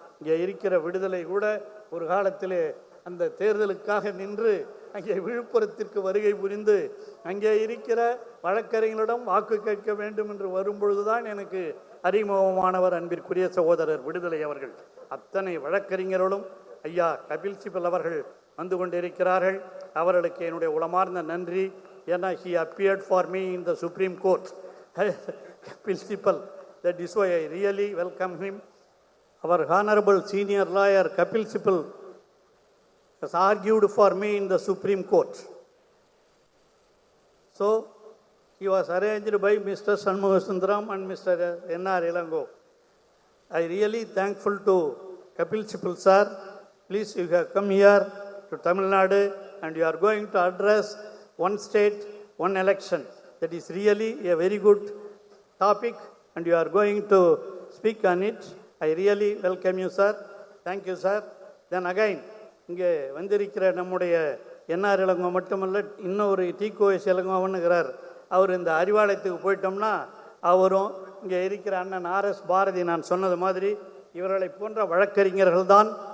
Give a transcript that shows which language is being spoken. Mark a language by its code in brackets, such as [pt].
[ta] இங்கே இருக்கிற விடுதலை கூட ஒரு காலத்திலே அந்த தேர்தலுக்காக நின்று அங்கே விழுப்புரத்திற்கு வருகை புரிந்து அங்கே இருக்கிற வழக்கறிஞர்களிடம் வாக்கு கேட்க வேண்டும் என்று வரும்பொழுதுதான் எனக்கு அறிமுகமானவர் அன்பிற்குரிய சகோதரர் விடுதலை அவர்கள். அத்தனை வழக்கறிஞர்களும் ஐயா கபில் சிபல் அவர்கள் வந்து கொண்டிருக்கிறார்கள். அவர்களுக்கு என்னுடைய உளமார்ந்த நன்றி. ஏன்னா [en] he appeared for me in the Supreme Court. Kapil Sibal, that is why I really welcome him. Our honorable senior lawyer Kapil Sibal has argued for me in the Supreme Court. So he was arranged by Mr. Shanmugha Sundaram and Mr. N.R. Ilango. I really thankful to Kapil Sibal sir. Please, you have come here to Tamil Nadu and you are going to address one state, one election. That is really a very good topic and you are going to speak on it. I really welcome you, sir. Thank you, sir. Then again, [ta] இங்கே வந்திருக்கிற நம்முடைய NR Ilango மட்டுமல்ல, இன்னொரு டிகோஎஸ் இளங்கோவனுங்கிறார். அவர் இந்த அறிவாலயத்துக்கு போயிட்டோம்னா அவரும் இங்கே இருக்கிற அண்ணன் ஆர்எஸ் பாரதி நான் சொன்னது மாதிரி இவர்களை போன்ற வழக்கறிஞர்கள் தான்